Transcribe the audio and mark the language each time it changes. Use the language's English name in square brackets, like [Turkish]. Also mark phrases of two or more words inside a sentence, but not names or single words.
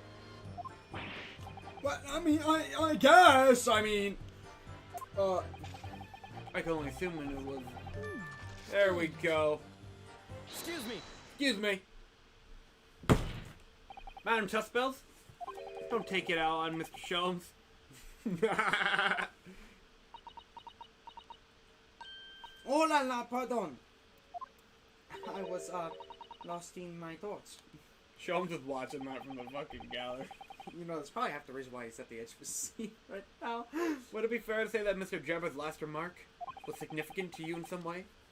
[English] But, I mean, I guess, I mean... I can only assume it was... There we go. Excuse me. Excuse me. Madam Tussbells? Don't take it out on Mr. Sholmes. [French] Oh la la, pardon. [English] I was, lost in my thoughts. Sholmes is watching that from the fucking gallery. You know, that's probably half the reason why he's at the edge of his seat right now. Would it be fair to say that Mr. Jabba's last remark was significant to you in some way?